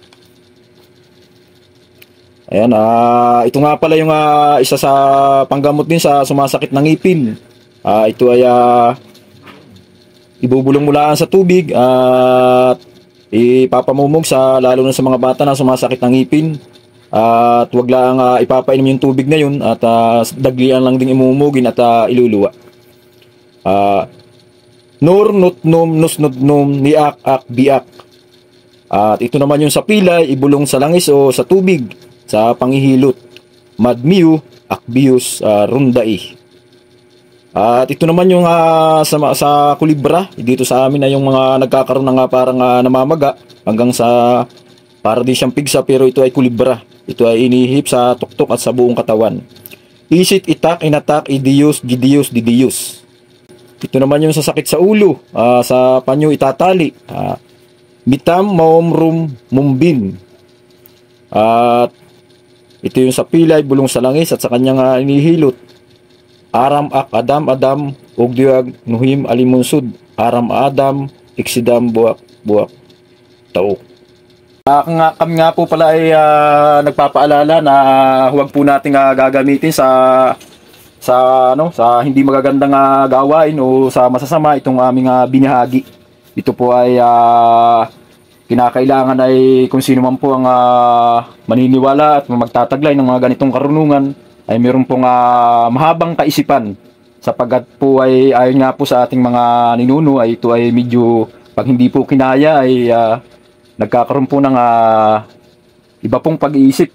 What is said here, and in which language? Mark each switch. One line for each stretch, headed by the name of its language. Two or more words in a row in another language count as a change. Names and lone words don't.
Filipino: Ayan, ito nga pala yung isa sa panggamot din sa sumasakit ng ngipin. Ito ay ibubulong mula sa tubig at ipapamumog lalo na sa mga bata na sumasakit ng ngipin. At wag lang ipapainom yung tubig na yun at daglian lang ding imumugin at iluluwa. Nur nutnum nusnudnum niak ak biak. At ito naman yung sa pilay, ibulong sa langis o sa tubig sa pangihilot. Madmiu akbius rundai. At ito naman yung sa kulibra, dito sa amin na yung mga nagkakaroon ng parang namamaga hanggang sa para di siyang pigsa pero ito ay kulibra. Ito ay inihip sa tuktok at sa buong katawan. Isit itak inatak idius gidius didius. Ito naman yung sa sakit sa ulo, sa panyo itatali. Bitam maomrum mumbin. At ito yung sa pilay, bulong sa langis at sa kanyang inihilot. Aram ak adam ugdiag nuhim alimunsud. Aram adam iksidam buak tao. Kami nga po pala ay nagpapaalala na huwag po nating gagamitin sa hindi magagandang gawain o sa masasama itong aming binahagi. Ito po ay kinakailangan ay kung sino man po ang maniniwala at magtataglay ng mga ganitong karunungan ay meron pong mahabang kaisipan sapagkat po ay ayon nga po sa ating mga ninuno ay ito ay medyo pag hindi po kinaya ay nagkakaroon po ng iba pong pag-iisip.